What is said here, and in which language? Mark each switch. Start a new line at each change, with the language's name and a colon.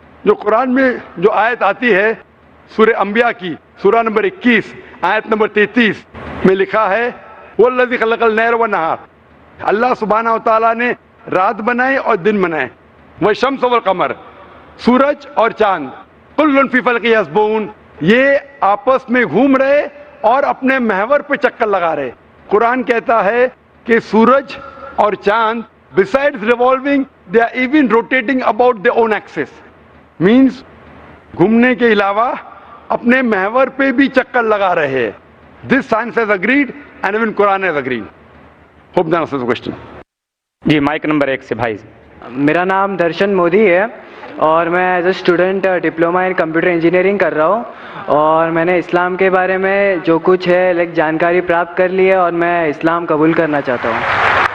Urdu: جو قرآن میں جو آیت آتی ہے سورہ انبیاء کی سورہ نمبر 21 آیت نمبر 33 میں لکھا ہے
Arabic: وَالَّذِي خَلَقَ اللَّيْلَ وَالنَّهَارَ،
Urdu: اللہ سبحانہ وتعالیٰ نے رات بنائے اور دن بنائے.
Arabic: وَالشَّمْسَ وَالْقَمَرَ،
Urdu: سورج اور چاند،
Arabic: كُلٌّ فِي فَلْكٍ يَسْبَحُونَ،
Urdu: یہ آپس میں گھوم رہے اور اپنے محور پہ چکر لگا رہے. قرآن کہتا ہے کہ سورج اور چاند
English: besides revolving they are even rotating about their own axis.
Urdu: means گھومنے کے علاوہ اپنے محور پہ بھی چکر لگا رہے ہیں.
English: This science has agreed and even Quran has agreed. Hope that answers the question.
Urdu: جی mic number 1 سے بھائی. میرا نام درشن مودی ہے اور میں
English: as a student diploma in computer engineering
Urdu: کر رہا ہوں، اور میں نے اسلام کے بارے میں جو کچھ ہے جانکاری پراپت کر لی ہے اور میں اسلام قبول کرنا چاہتا ہوں.